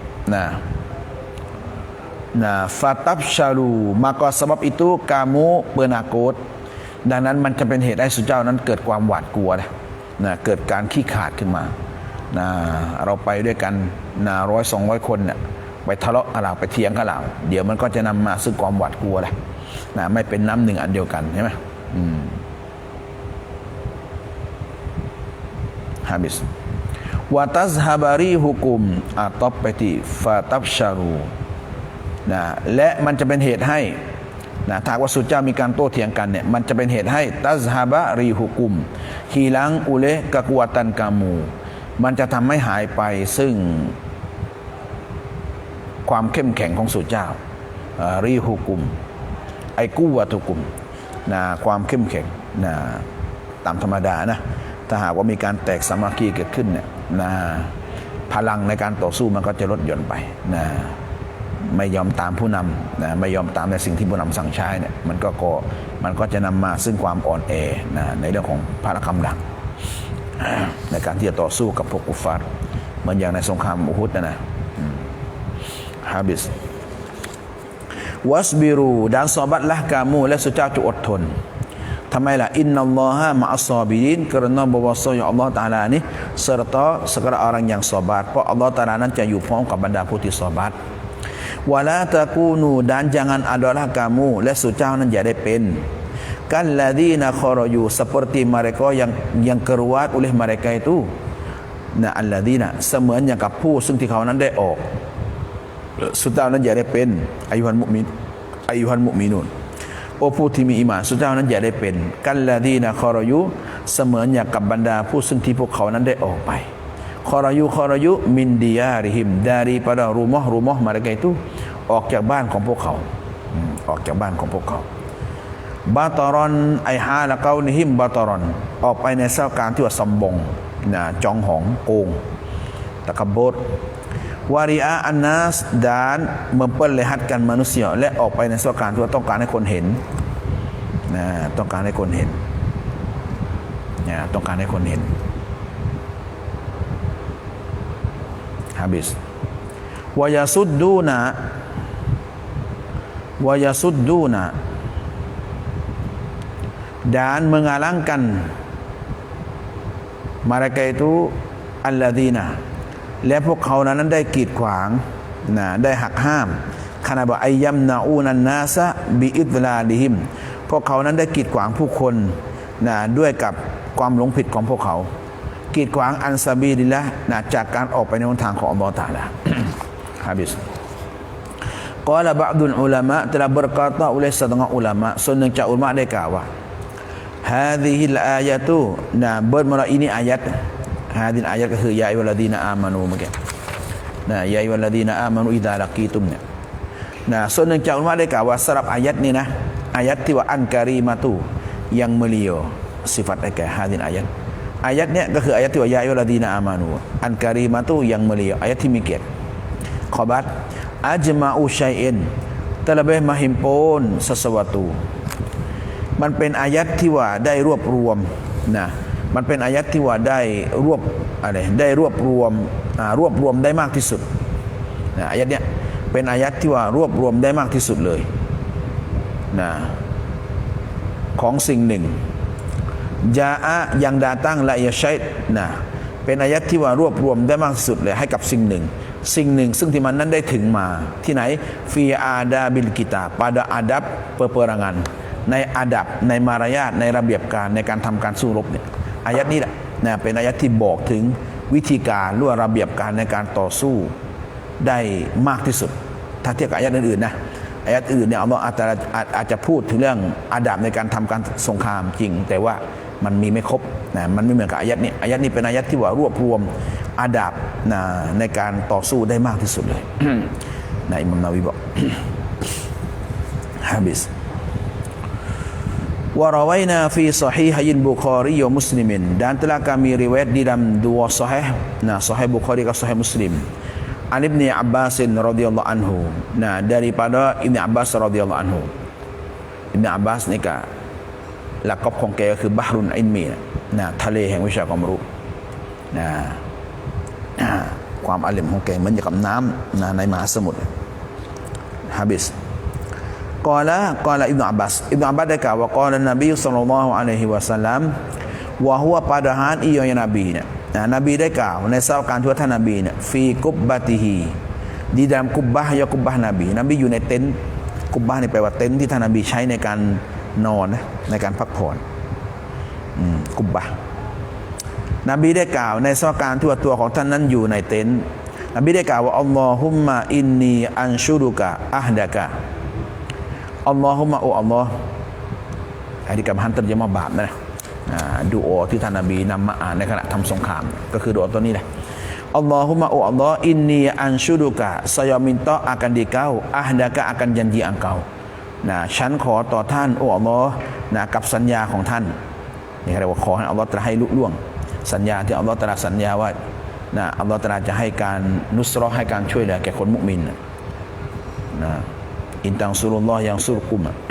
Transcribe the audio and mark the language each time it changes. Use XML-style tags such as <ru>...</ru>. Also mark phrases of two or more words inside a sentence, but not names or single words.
<th>นะฟาตับชาลู</th> <ms>maka sebab itu kamu penakut</ms> <th>ดังนั้นมันจะเป็นเหตุให้สู่เจ้านั้นเกิดความหวาดกลัวนะเกิดการขี้ขาดขึ้นมานะเราไปด้วยกันนะ100-200 คนเนี่ยไปทะเลาะกันเราไปเถียงกันเราเดี๋ยวมันก็จะนำมาซึ่งความหวาดกลัวนะไม่เป็นน้ำหนึ่งอันเดียวกันใช่ไหม habis</th> <ar>وتذهب ريحكم</ar> <th>ต่อไปที่ฟาตับชารูนะและมันจะเป็นเหตุให้นะถ้าว่าสู่เจ้ามีการโต้เถียงกันเนี่ยมันจะเป็นเหตุให้</th> <ar>تذهب ريحكم</ar> <ms>hilang oleh kekuatan kamu</ms> <th>มันจะทำให้หายไปซึ่ง ความเข้มแข็งของสู่เจ้า</th> <ar>ريحكم أي قوتكم</ar> <th>นะความเข้มแข็งนะตามธรรมดานะถ้าหากว่ามีการแตกสามัคคีเกิดขึ้นเนี่ยนะพลังในการต่อสู้มันก็จะลดหย่อนไปนะไม่ยอมตามผู้นำนะไม่ยอมตามในสิ่งที่ผู้นำสั่งใช้เนี่ยมันก็จะนำมาซึ่งความอ่อนแอนะในเรื่องของพละกำลังใน การที่จะต่อสู้กับพวกกุฟาร์เหมือนอย่างในสงครามอุฮุดนะฮาบิสวัสบิรู</th> <ms>dan sabarlah kamu</ms> <th>และสู่เจ้าจงอดทนทำไมล่ะ</th> <ar>إن الله مع الصابرين</ar> <ms>kerana bahwasanya Allah Taala ini serta segala orang yang sabar</ms> <th>เพราะ Allah Taala นั้นจะอยู่ พร้อมกับบรรดาผู้ที่</th> <ar>صابرين ولا تكونوا</ar> <ms>dan jangan adalah kamu</ms> <th>และสู่เจ้านั้นอย่าได้เป็น</th> <ar>كالذين خرجوا</ar> <ms>seperti mereka yang keluar oleh mereka itu</ms> <th>นะอัลลาดีนะเสมือนอย่างกับ ผู้ซึ่งที่เขานั้นได้ออกสู่เจ้านั้นอย่าได้เป็น</th> <ar>أيها المؤمنون</ar> <th>โอ้ผู้ที่มีอีหม่านสู่เจ้านั้นอย่าได้เป็น</th> <ar>كالذين خرجوا</ar> <th>เสมือนอย่างกับบรรดาผู้ซึ่งที่พวกเขานั้นได้ออกไป</th> <ar>خرجوا من ديارهم</ar> <ms>daripada rumah mereka itu</ms> <th>ออกจากบ้านของพวกเขาออกจากบ้านของพวกเขา</th> <ar>بطرا أي حال كونهم بطرا</ar> <th>ออกไปในสถานการณ์ที่ว่าสมบงนะจองหองโกงตะกบด</th> <ar>ورئاء الناس</ar> <th>ดาน</th> <ms>memperlihatkan manusia</ms> <th>และออกไปในสถานการณ์ที่ว่าต้องการให้คนเห็นนะต้องการให้คนเห็นนะต้องการให้คนเห็น habis</th> <ar>ويصدون</ar> <ms>dan menghalangkan mereka itu</ms> <th>alladzina และพวกเขานั้นได้กีดขวางนะได้หักห้ามคานาบะอัย</th> <ar>يمنعون الناس بإضلالهم</ar> <th>พวกเขานั้นได้กีดขวางผู้คนนะด้วยกับความหลงผิดของพวกเขากีดขวาง</th> <ar>عن سبيل الله</ar> <th>นะจากการออกไปในหนทางของอัลเลาะห์ตะอาลา habis</th> <ar>قال بعض العلماء</ar> <ms>telah berkata oleh setengah ulama</ms> <th>ส่วนหนึ่งจากอุลามะได้กล่าวว่า</th> <ar>هذه الآية</ar> <th>นะ</th> <ms>bermula ini ayat</ms> <ar>هذه الآية</ar> <th>ก็คื</th> <ar>يا أيها الذين آمنوا</ar> <th>เมื่อกี้นะ</th> <ar>يا أيها الذين آمنوا إذا لقيتم</ar> <th>เนี่ยนะส่วนหนึ่งจากอุลามะได้กล่าวว่าสำหรับอายะนี้นะอายะที่ว่าอันการีมาตุ</th> <ms>yang mulia sifatnya kayak</ms> <ar>هذه الآية</ar> <th>เนี่ยก็คืออายะที่ว่า</th> <ar>يا أيها الذين آمنوا الكريمة</ar> <ms>yang mulia</ms> <th>ayat ที่มีเกียรติ</th> <ar>خبر أجمع شيء</ar> <ms>terlebih menghimpun</ms> <th>sesuatu มันเป็นอายะที่ว่าได้รวบรวมนะมันเป็นอายะที่ว่าได้รวบรวมได้มากที่สุดนะอายะเนี้ยเป็นอายะที่ว่ารวบรวมได้มากที่สุดเลยนะของสิ่งหนึ่งจาอะยังดาตั้งละยะ ชัยนะเป็นอายะที่ว่ารวบรวมได้มากที่สุดเลยให้กับสิ่งหนึ่งซึ่งที่มันนั้นได้ถึงมาที่ไหน</th> <ar>في آداب القتال</ar> <ms>pada adab peperangan</ms> <th>ในอาดับในมารยาท ในระเบียบการในการทำการสู้รบเนี่ยอายะนี้แหละนะเป็นอายะที่บอกถึงวิธีการหรือระเบียบการในการต่อสู้ได้มากที่สุดถ้าเทียบกับอายะอื่นๆนะอายะอื่นเนี่ยอัลเลาะห์อาจจะพูดถึงเรื่องอาดับในการทำการสงครามจริงแต่ว่ามันมีไม่ครบนะมันไม่เหมือนกับอายะนี้อายะนี้เป็นอายะที่ว่ารวบรวมอาดับนะในการต่อสู้ได้มากที่สุดเลย นะอิหม่ามนาวีบอก habis</th> <ar>ورويناه في الصحيحين البخاري ومسلم,</ar> <ms>dan telah kami riwayat di dalam dua sahih, sahih Bukhari dan sahih Muslim,</ms> <ar>عن ابن عباس رضي الله عنه,</ar> <ms>daripada Ibnu Abbas</ms> <ar>رضي الله عنه.</ar> <th>Ibnu Abbas นี่ก็หลักของแกก็คือ</th> <ar>بحر العلم</ar> <th>ทะเลแห่งวิชาความรู้ความอาลิมของแกเหมือนกับน้ำในมหาสมุทร habis</th> <ar>قال ابن عباس</ar> <th>ได้กล่าวว่า</th> <ar>قال النبي صلى الله عليه وسلم</ar> <th>ว่าหัว</th> <ms>padahal ia yang Nabi Nabi</ms> <th>ได้กล่าวใน สาวการที่ว่าท่านนบี</th> <ar>في قبته</ar> <ms>di dalam kubbah kubbah Nabi</ms> <th>อยู่ในเต็นท์กุบบะนี่แปลว่าเต็นท์ที่ท่านนบีใช้ในการนอนในการพักผ่อนกุบบะนบีได้กล่าวในสถานการณ์ที่ว่า ตัวของท่านนั้นอยู่ในเต็นท์นบีได้กล่าวว่า</th> <ar>اللهم إني أنشدك عهدك اللهم</ar> <th>โออัลลอฮ์อัน นี้กับฮันตัดยะมาบาปนะดูอาที่ท่านนบีนำมาอ่านในขณะทำสงครามก็คือดูอาตัวนี้แหละอัลลอฮุมะโออัลลอฮ์</th> <ar>إني أنشدك</ar> <ms>saya minta akan dikau</ms> <th>ahdaka</th> <ms>akan janji engkau</ms> <th>ฉันขอต่อท่านโออัลลอฮ์กับสัญญาของท่านนี่เรียกว่าขอให้อัลลอฮ์ตรัสให้ลุล่วงสัญญาที่อัลลอฮ์ตรัสสัญญาว่าอัลลอฮ์ตรัสจะให้การนุสเราะห์ให้การช่วยเหลือแก่คนมุมิน</th> <ar>إن تنصروا الله ينصركم</ar>